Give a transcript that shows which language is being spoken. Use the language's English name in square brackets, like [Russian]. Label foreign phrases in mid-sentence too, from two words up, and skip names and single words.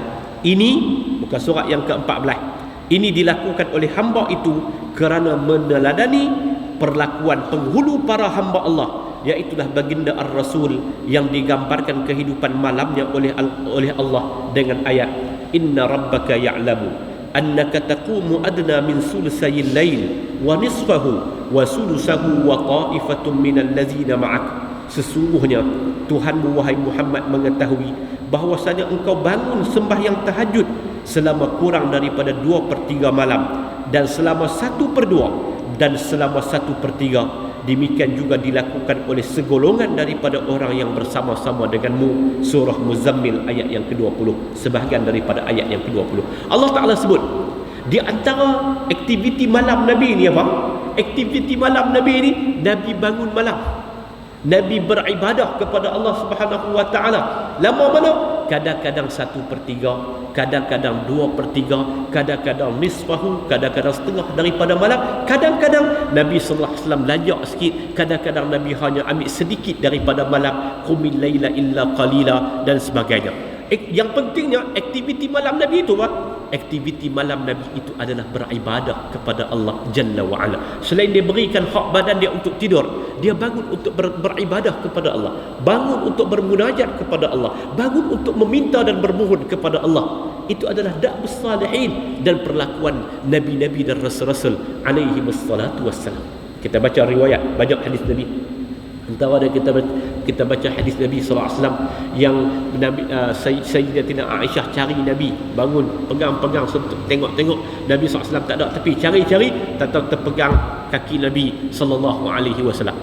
[Malay] Ini bukan surat yang ke-14. Ini dilakukan oleh hamba itu kerana meneladani perlakuan penghulu para hamba Allah, iaitulah baginda Ar-Rasul yang digambarkan kehidupan malamnya oleh Allah dengan ayat, [Arabic] إن ربك يعلم أنك تقوم أدنى من ثلثي الليل ونصفه وثلثه وطائفة من الذين معك. [Malay] Sesungguhnya Tuhanmu wahai Muhammad mengetahui bahwasanya engkau bangun sembahyang tahajud selama kurang daripada 2/3 malam, dan selama 1/2, dan selama 1/3. Demikian juga dilakukan oleh segolongan daripada orang yang bersama-sama denganmu. Surah Muzammil ayat yang ke-20, sebahagian daripada ayat yang ke-20. Allah Ta'ala sebut di antara aktiviti malam Nabi ni apa? Aktiviti malam Nabi ni, Nabi bangun malam, Nabi beribadah kepada Allah [Arabic] سبحانه وتعالى. [Malay] Lama mana? Kadang-kadang 1/3, kadang-kadang 2/3, kadang-kadang nisfahu, kadang-kadang setengah daripada malam. Kadang-kadang Nabi [Arabic] صلى الله عليه وسلم [Malay] lajak sikit, kadang-kadang Nabi hanya ambil sedikit daripada malam, [Arabic] قم الليل إلا قليلا [Malay] dan sebagainya. Yang pentingnya aktiviti malam Nabi itu apa? Aktiviti malam Nabi itu adalah beribadah kepada Allah [Arabic] جل وعلا. [Malay] Selain dia berikan hak badan dia untuk tidur, dia bangun untuk beribadah kepada Allah, bangun untuk bermunajat kepada Allah, bangun untuk meminta dan bermohon kepada Allah. Itu adalah [Arabic] دأب الصالحين [Malay] dan perlakuan Nabi-Nabi dan Rasul-Rasul [Arabic] عليه الصلاة والسلام. [Malay] Kita baca riwayat, banyak hadis Nabi. Antara ada kita baca hadis Nabi [Arabic] صلى الله عليه وسلم [Malay] yang Nabi Sayyidatina Aisyah cari Nabi, bangun pegang-pegang tengok-tengok Nabi [Arabic] صلى الله عليه وسلم [Malay] tak ada tepi, cari-cari tak terpegang kaki Nabi [Arabic] صلى الله عليه وسلم.